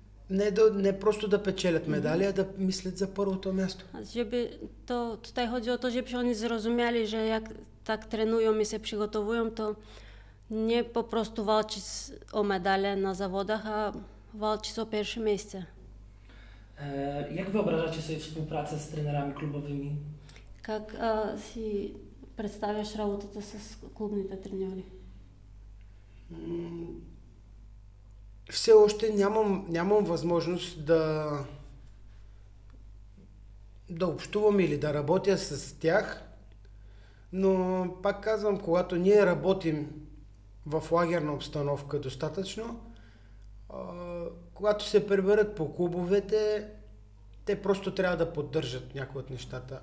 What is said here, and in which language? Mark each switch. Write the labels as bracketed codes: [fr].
[bg] Не просто да печелят медали, а да мислят за първото място. [pl] Tutaj chodzi o to, żeby oni zrozumieli, że jak tak trenują i się przygotowują, to nie po prostu walczyć o medale na zawodach, a walczyć o pierwsze miejsce. Jak wyobrażacie sobie współpracę z trenerami klubowymi? [bg] Как си представяш работата с клубните треньори? Все още нямам възможност да общувам или да работя с тях, но пак казвам, когато ние работим в лагерна обстановка достатъчно, когато се приберат по клубовете, те просто трябва да поддържат някои от нещата.